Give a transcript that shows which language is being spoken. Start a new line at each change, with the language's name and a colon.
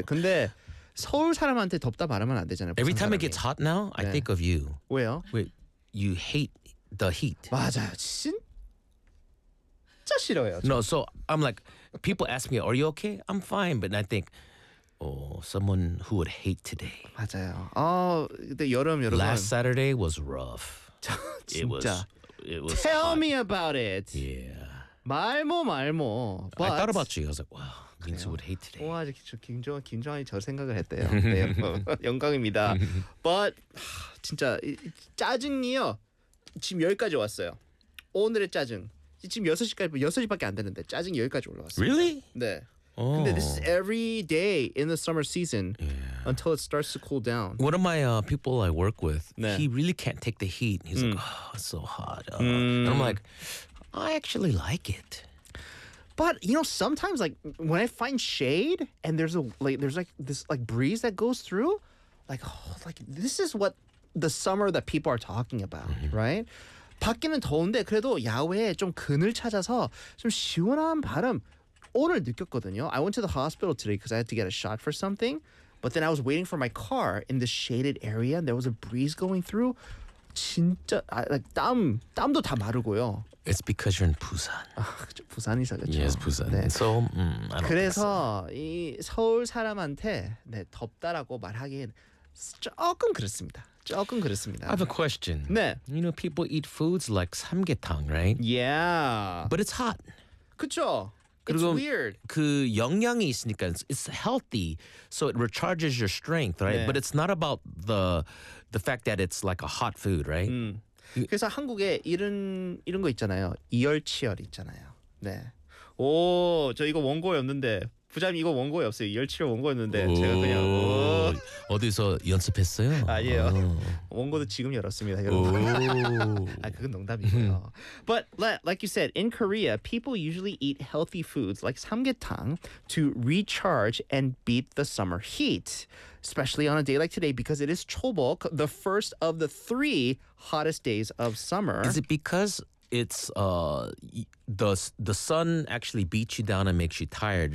Korean: 근데 서울 사람한테 덥다 말하면 안 되잖아요. 부산 사람이.
English: Every time it gets hot now, 네. I think of you.
Korean: 왜요?
English: Wait, you hate the heat.
Korean: 맞아요. 진짜 싫어요. 저.
English: No, so I'm like, people ask me, are you okay? I'm fine. But I think, oh, someone who would hate today.
Korean: 맞아요. 여름.
English: Last Saturday was rough.
Korean: 진짜.
English: It was Tell hot. Me about it. Yeah.
Korean: 말모. But
English: I thought about you. I was like, wow. 민수 would hate today.
Korean: 와, 김정환이 저 생각을 했대요. 네, 영광입니다. But 진짜 짜증이요. 지금 여기까지 왔어요. 오늘의 짜증. 지금 6시밖에 안 되는데 짜증이 여기까지 올라왔어요.
English: Really?
Korean: 네. Oh. 근데
English: this is every day in the summer season until it starts to cool down. One of my people I work with, 네. he really can't take the heat. He's like, oh, it's so hot. And I'm like, I actually like it. But, you know, sometimes like when I find shade and there's this breeze that goes through, like this is what the summer that people are talking about, right?
Korean: 밖에는 더운데 그래도 야외에 좀 그늘 찾아서 좀 시원한 바람 오늘 느꼈거든요.
English: I went to the hospital today because I had to get a shot for something, but then I was waiting for my car in the shaded area and there was a breeze going through.
Korean: 진짜 like 땀도 다 마르고요.
English: It's because you're in Busan.
Korean: 부산이서 그렇죠.
English: Yes, Busan. 네. So, I don't
Korean: 그래서 이 서울 사람한테 네, 덥다라고 말하긴 조금 그렇습니다. 조금 그렇습니다.
English: I have a question.
Korean: 네.
English: You know, people eat foods like 삼계탕, right? Yeah. But it's hot.
Korean: 그렇죠.
English: It's weird.
Korean: 그 영양이 있으니까
English: it's healthy, so it recharges your strength, right? 네. But it's not about the fact that it's like a hot food, right?
Korean: 그래서 한국에 이런 거 있잖아요. 이열치열 있잖아요. 네. 오, 저 이거 원고였는데. 부장님 이거 원고에 없어요. 열치열 원고였는데 제가 그냥 어디서 연습했어요? 아니에요. 원고도 지금 열었습니다. 여러분. 아, 그건 농담이고요.
English: But like you said, in Korea, people usually eat healthy foods like samgyetang to recharge and beat the summer heat. Especially on a day like today because it is Chobok, the first of the three hottest days of summer. Is it because it's the sun actually beats you down and makes you tired.